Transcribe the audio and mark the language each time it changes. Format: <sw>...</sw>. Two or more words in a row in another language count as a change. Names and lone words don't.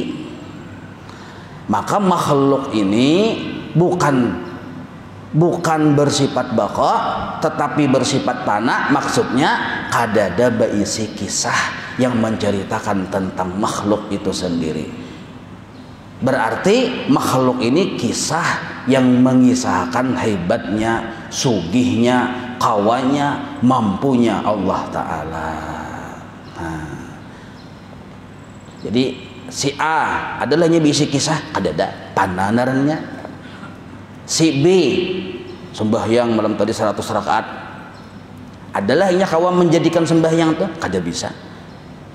<id>Maka makhluk ini bukan bersifat baqa tetapi bersifat pana.</id> <bjn>Maksudnya kada ada berisi kisah yang menceritakan tentang makhluk itu sendiri.</bjn> <id>Berarti makhluk ini kisah yang mengisahkan hebatnya,</id> <bjn>sugihnya, kawanya, mampunya Allah Ta'ala.</bjn> <id>Nah, jadi si A adalah berisi kisah, ada pananarannya.</id> <bjn>Si B sembahyang malam tadi 100 rakaat, adalah inya kawan menjadikan sembahyang tuh kada bisa.</bjn>